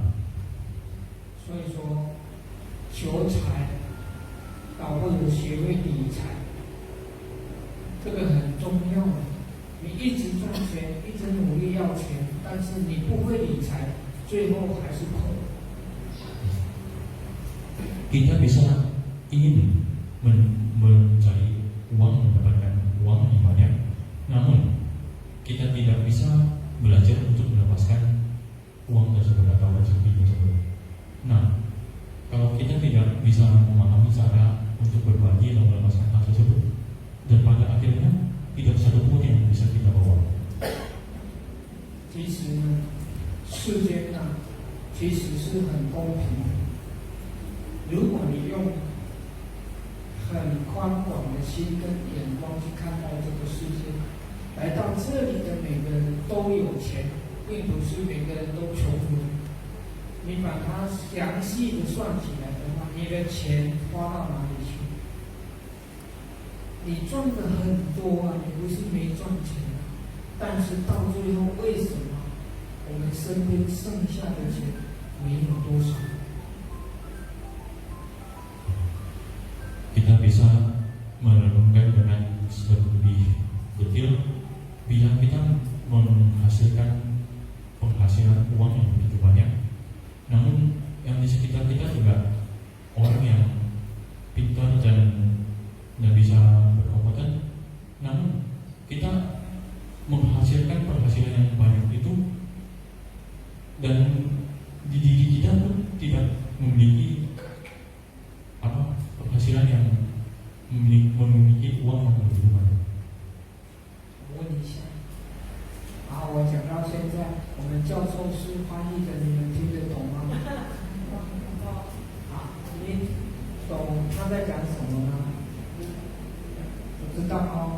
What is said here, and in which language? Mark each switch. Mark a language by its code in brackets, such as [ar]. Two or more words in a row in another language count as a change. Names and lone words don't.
[zh] 所以说，求财，倒不如学会理财，这个很重要。你一直赚钱，一直努力要钱，但是你不会理财，最后还是空。 [id] Kita bisa ingin mencari uang, mendapatkan uang yang banyak, namun kita tidak bisa belajar untuk melepaskan uang tersebut atau rezeki tersebut. Nah, kalau kita tidak bisa memahami cara untuk berbagi atau melepaskan hal tersebut, dan pada akhirnya tidak satu pun yang bisa kita bawa. [zh] 其实呢，世间呢，其实是很公平的。如果你用很宽广的心跟眼光去看待这个世界，来到这里的每个人都有钱，并不是每个人都穷人。你把它详细的算起来的话，你的钱花到哪里去？你赚的很多啊，你不是没赚钱啊，但是到最后为什么我们身边剩下的钱没有多少？ [id] Kita bisa merenungkan dengan lebih detail bila kita menghasilkan penghasilan uang yang begitu banyak. Namun yang di sekitar kita juga orang yang pintar dan bisa berkompeten, namun kita menghasilkan penghasilan yang banyak itu, dan di diri kita pun tidak memiliki penghasilan yang memiliki uang yang begitu banyak. [zh] 我问一下。我讲到现在，我们教授是翻译的，你们听得懂吗？你懂他在讲什么吗？我知道哦。